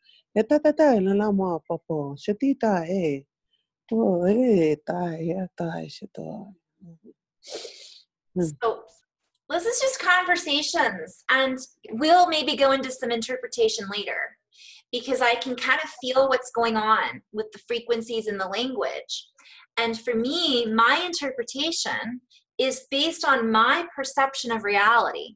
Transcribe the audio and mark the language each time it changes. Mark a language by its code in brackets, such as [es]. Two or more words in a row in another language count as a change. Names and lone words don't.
[en] Eta la la mo popo. Shatita e. Oh tai tai shito. So this is just conversations, and we'll maybe go into some interpretation later, because I can kind of feel what's going on with the frequencies in the language. And for me, my interpretation is based on my perception of reality.